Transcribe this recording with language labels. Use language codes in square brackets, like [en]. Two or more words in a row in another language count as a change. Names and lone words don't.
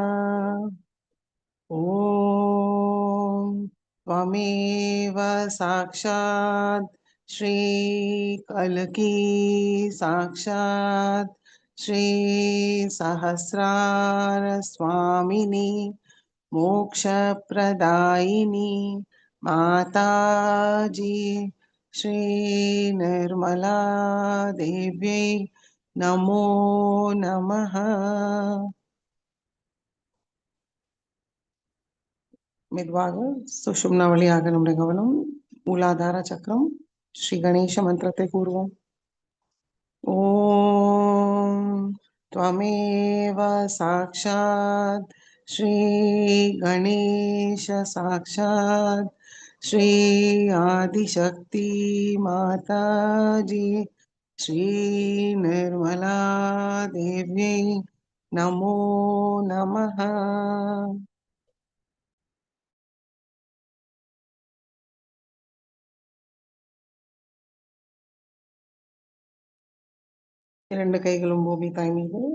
[sa] ॐ त्वमेव साक्षात् श्री कल्की साक्षात् श्री सहस्रार स्वामिनी मोक्षप्रदायिनी माताजी श्री निर्मला देव्यै नमो नमः। [ta] மெதுவாக சுஷும்னா வழியாக நம்முடைய கவனம் மூலாதார சக்கரம் ஸ்ரீ கணேச மந்திரத்தை கூறுவோம். [sa] ஓம் त्वमेव साक्षात् श्री गणेश साक्षात् श्री आदिशक्ति माताजी श्री निर्मला देव्यै नमो नमः। [ta] இரண்டு கைகளும் பூமி தாய் மீது.